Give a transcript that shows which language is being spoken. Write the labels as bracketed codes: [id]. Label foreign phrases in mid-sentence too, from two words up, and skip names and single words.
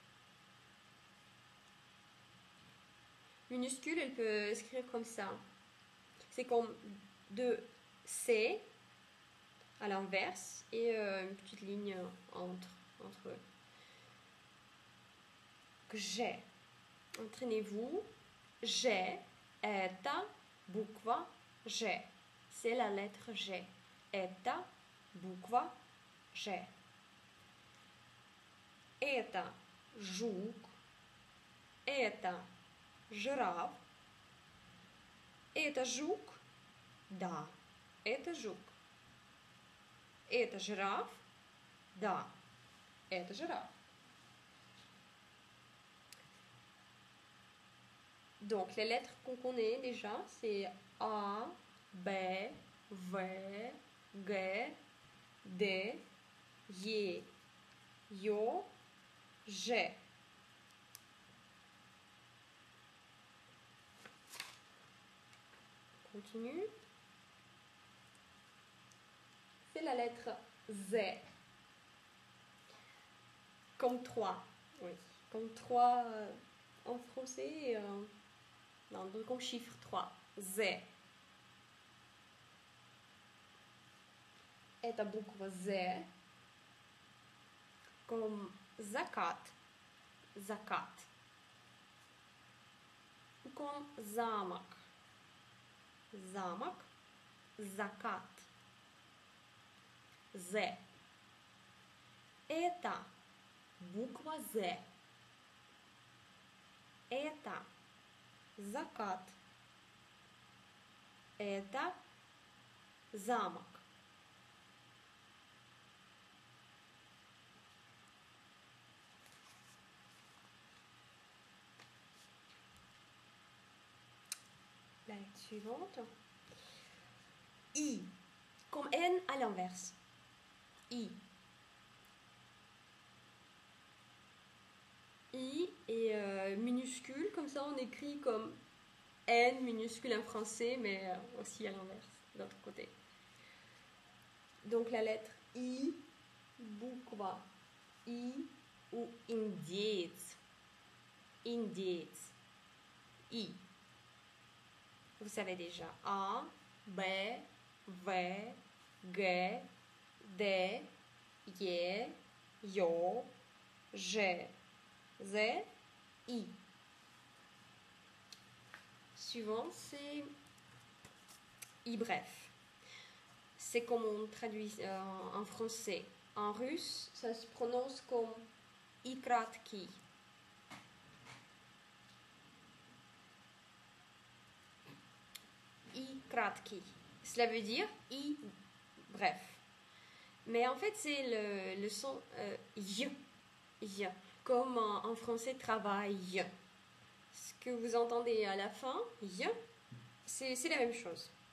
[fr] Minuscule, elle peut écrire comme ça. C'est comme deux C à l'inverse et une petite ligne entre eux. G. Entraînez-vous. [ru] G. Это буква G. [fr] C'est la lettre G. [ru] Это буква G. Это жук. Это жираф. Это жук? Да, это жук. Это жираф? Да, это жираф. [fr] Donc, les lettres qu'on connaît déjà, c'est A, B, V, G, D, Y, Yo, G. Continue. C'est la lettre Z. Comme 3. Oui, comme 3 en français. Non, donc comme chiffre 3. Z. [ru] Это буква Z. [fr] Comme zakat. Zakat. Ou comme замок. [ru] Замок. Закат. Z. Это буква Z. Это закат. Это замок. [fr] La lettre suivante. I. Comme N à l'inverse. I. I est minuscule, comme ça on écrit comme N minuscule en français, mais aussi à l'inverse, de l'autre côté. Donc la lettre I, [ru] bukva I ou индеец. Индеец. I. [fr] Vous savez déjà. A, B, V, G, D, Y, Yo, G, Z, I. Suivant, c'est I bref. C'est comme on traduit en français. En russe, ça se prononce comme [ru] И краткий. И краткий. [fr] Cela veut dire I bref. Mais en fait, c'est le son y. Comme en français travail. Ce que vous entendez à la fin, y, c'est la même chose.